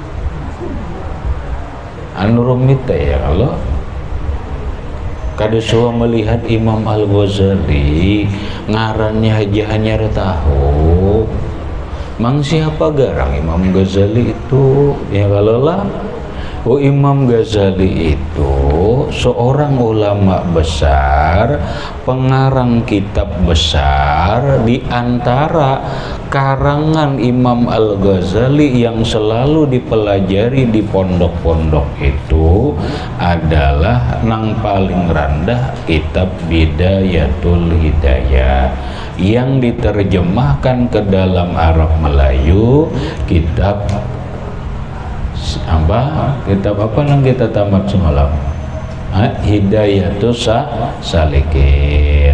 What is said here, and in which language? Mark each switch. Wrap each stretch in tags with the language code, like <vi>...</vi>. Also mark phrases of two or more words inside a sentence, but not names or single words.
<bjn>Anu rumit ya, kalau kada suwa melihat Imam Al-Ghazali, ngarannya aja hanya tahu. Mang siapa garang Imam Ghazali itu?</bjn> <id>Ya kalau lah, Imam Ghazali itu seorang ulama besar, pengarang kitab besar. Di antara karangan Imam Al-Ghazali yang selalu dipelajari di pondok-pondok itu adalah nang paling rendah kitab Bidayatul Hidayah, yang diterjemahkan ke dalam Arab Melayu kitab apa yang kita tamat semalam, Hidayatus Salikin.</id>